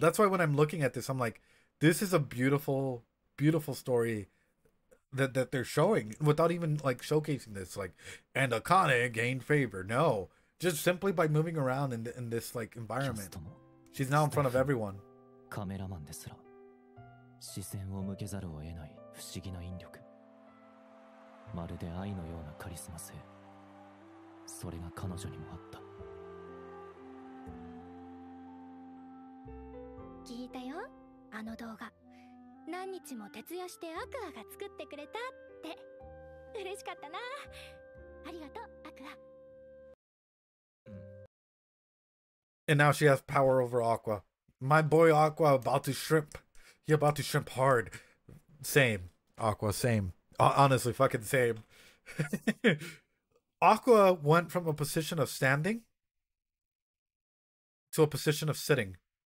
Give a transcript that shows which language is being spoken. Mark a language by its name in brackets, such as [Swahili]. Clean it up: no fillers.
[English] That's why when I'm looking at this, I'm like, this is a beautiful, beautiful story that they're showing without even like showcasing this. Like, and Akane gained favor. No, just simply by moving around in this like environment. She's now in front of everyone. [Japanese] カメラマンですら視線を向けざるを得ない不思議な引力まるで愛のようなカリスマ性それが彼女にもあった聞いたよあの動画何日も徹夜してアクアが作ってくれたって嬉しかったなありがとうアクア [English] And now she has power over Aqua. My boy Aqua about to shrimp. He about to shrimp hard. Same. Aqua, same. Honestly, fucking same. Aqua went from a position of standing to a position of sitting.